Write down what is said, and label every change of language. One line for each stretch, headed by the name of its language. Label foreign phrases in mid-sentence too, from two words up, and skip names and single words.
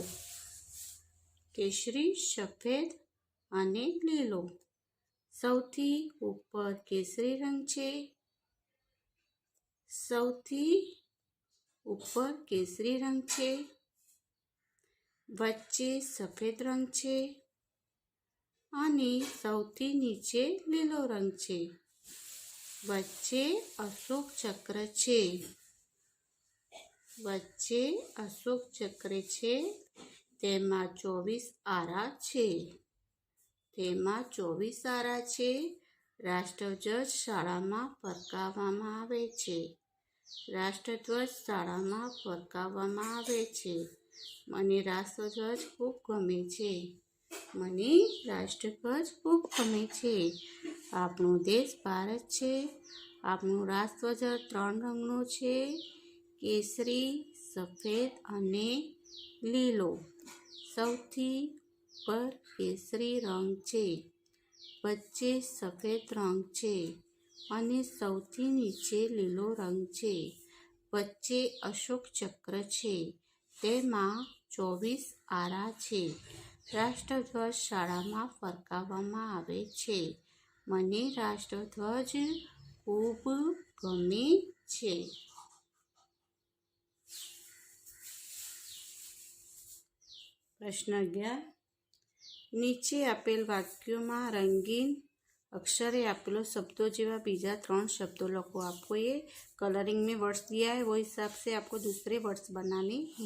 Gujarati: કેસરી સફેદ અને લીલો। સૌથી ઉપર કેસરી રંગ છે। સૌથી ઉપર કેસરી રંગ છે। વચ્ચે સફેદ રંગ છે અને સૌથી નીચે લીલો રંગ છે। વચ્ચે અશોક ચક્ર છે। વચ્ચે અશોક ચક્ર છે। તેમાં 24 આરા છે. તેમાં 24 આરા છે। રાષ્ટ્રધ્વજ શાળામાં ફરકાવવામાં આવે છે। રાષ્ટ્રધ્વજ શાળામાં ફરકાવવામાં આવે છે। મને રાષ્ટ્રધ્વજ ખૂબ ગમે છે। મને રાષ્ટ્રધ્વજ ખૂબ ગમે છે। આપણો દેશ ભારત છે. આપણો રાષ્ટ્રધ્વજ 3 રંગનો છે। કેસરી સફેદ અને લીલો। સૌથી પર કેસરી રંગ છે। વચ્ચે સફેદ રંગ છે અને સૌથી નીચે લીલો રંગ છે। વચ્ચે અશોક ચક્ર છે. તેમાં 24 આરા છે। રાષ્ટ્રધ્વજ શાળામાં ફરકાવવામાં આવે છે। મને રાષ્ટ્રધ્વજ ખૂબ ગમે છે। પ્રશ્ન 11 નીચે આપેલ વાક્યો માં રંગીન અક્ષરે આપેલો શબ્દો જેવા બીજા 3 શબ્દો લખો।
Hindi: आपको ये कलरिंग में वर्ड्स दिया है वो हिसाब से आपको दूसरे वर्ड्स बनाने हैं।